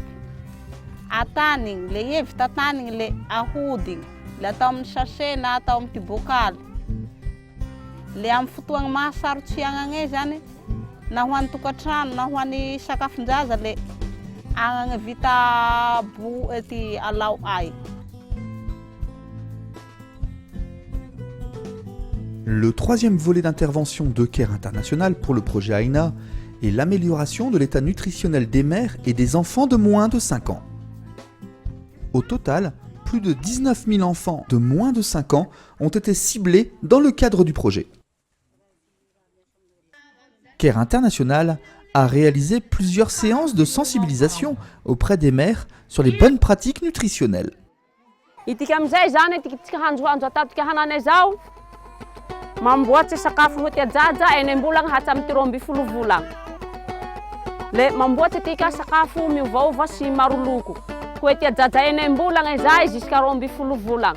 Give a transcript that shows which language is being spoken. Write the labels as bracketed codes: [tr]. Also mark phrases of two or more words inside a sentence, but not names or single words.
[mg] Atanigny le evy tatanigny le ahodigny le atao amin'ny sachet na atao amin'ny ty bokaly. Le amin'ny fotoagna mahasarotsy agnagny zany na ho an'ny tokantrano na ho an'ny sakafon-jaza le agnagny vita ty alao ay. [fr] Le troisième volet d'intervention de CARE International pour le projet AINA est l'amélioration de l'état nutritionnel des mères et des enfants de moins de 5 ans. Au total, plus de 19 000 enfants de moins de 5 ans ont été ciblés dans le cadre du projet. CARE International a réalisé plusieurs séances de sensibilisation auprès des mères sur les bonnes pratiques nutritionnelles. [mg] Mamboatsy sakafo ho tiajaja eny am-bolagna hatramy ty 12 volagna. Le mamboatsy tika sakafo miovaova sy maro loko. Ho tiajaja eny am-bolagna izay jusqu'à 12 volagna.